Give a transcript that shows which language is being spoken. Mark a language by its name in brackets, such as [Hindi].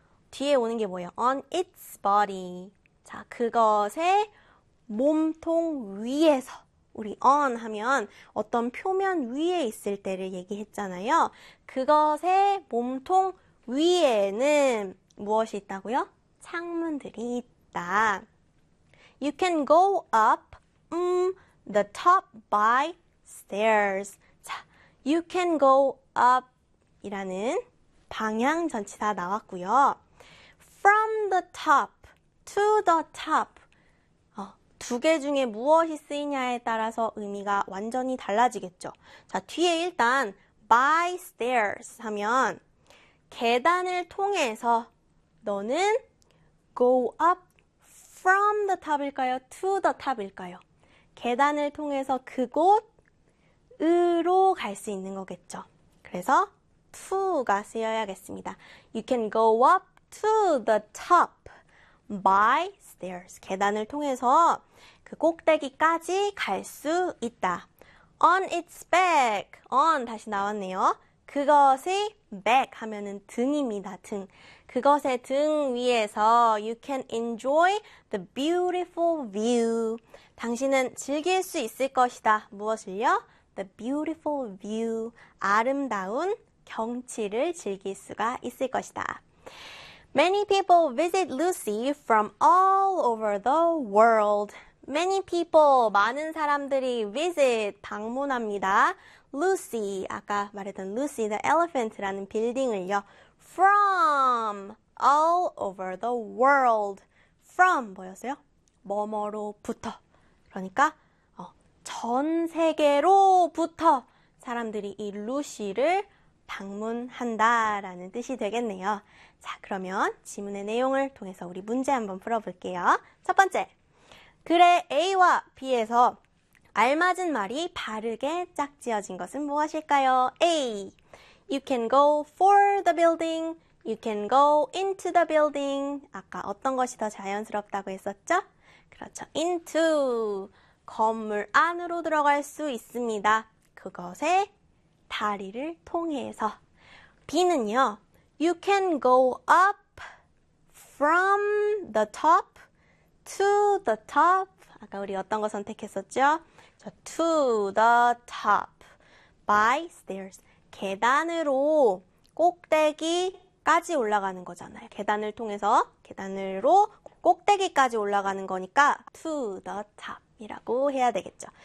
[Korean] 뒤에 오는 게 뭐예요? [English] On its body. [Korean] 자, 그것의 몸통 위에서. 우리 on 하면 어떤 표면 위에 있을 때를 얘기했잖아요. 그것의 몸통 위에는 무엇이 있다고요? 창문들이 있다. [English] You can go up the top by stairs. [Korean] 자, [English] you can go up [Korean] 이라는 방향 전치사 나왔고요. [English] From the top to the top. [Korean] 두개 중에 무엇이 쓰이냐에 따라서 의미가 완전히 달라지겠죠. 자, 뒤에 일단 by stairs 하면 계단을 통해서 너는 [English] go up from the top [Korean] 일까요? to the top일까요? 계단을 통해서 그곳으로 갈수 있는 거겠죠. 그래서 to가 쓰여야겠습니다. [English] You can go up to the top by stairs. [Korean] 계단을 통해서 그 꼭대기까지 갈수 있다. [English] On its back. [Korean] On 다시 나왔네요. 그것의 back 하면은 등입니다. 등. 그것의 등 위에서 [English] you can enjoy the beautiful view. [Korean] 당신은 즐길 수 있을 것이다. 무엇을요? [English] The beautiful view. [Korean] 아름다운 경치를 즐길 수가 있을 것이다. [English] Many people visit Lucy from all over the world. [Korean] Many people, 많은 사람들이 visit, 방문합니다. Lucy, 아까 말했던 Lucy the Elephant라는 빌딩을요. [English] From, all over the world. From, [Korean] 뭐였어요? 뭐뭐로부터. 그러니까, 전 세계로부터 사람들이 이 루시를 방문한다라는 뜻이 되겠네요. 자, 그러면 질문의 내용을 통해서 우리 문제 한번 풀어볼게요. 첫 번째. 글의 A와 B에서 알맞은 말이 바르게 짝지어진 것은 무엇일까요? [English] A. You can go for the building. You can go into the building. [Korean] 아까 어떤 것이 더 자연스럽다고 했었죠? 그렇죠. Into. 건물 안으로 들어갈 수 있습니다. 그것에 다리를 통해서. B는요. [English] You can go up from the top to the top. [Korean] 아까 우리 어떤 거 선택했었죠? [English] 자, to the top, by stairs. [Korean] 계단으로 꼭대기까지 올라가는 거잖아요. 계단을 통해서 계단으로 꼭대기까지 올라가는 거니까 to the top이라고 해야 되겠죠.